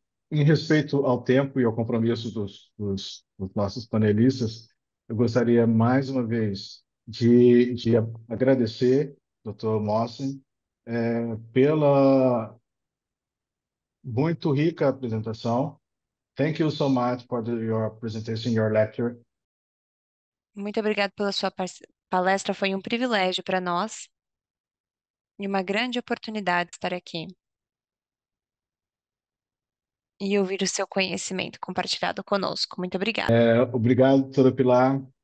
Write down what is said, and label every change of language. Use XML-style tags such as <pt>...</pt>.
<pt>Em respeito ao tempo e ao compromisso dos nossos panelistas, eu gostaria mais uma vez de agradecer, Dr. Mossen, pela muito rica apresentação.</pt> <en>Thank you so much for your presentation, your lecture.</en> <pt>Muito obrigada pela sua palestra, foi um privilégio para nós e uma grande oportunidade estar aqui e ouvir o seu conhecimento compartilhado conosco. Muito obrigada. Obrigado, doutora Pilar.</pt>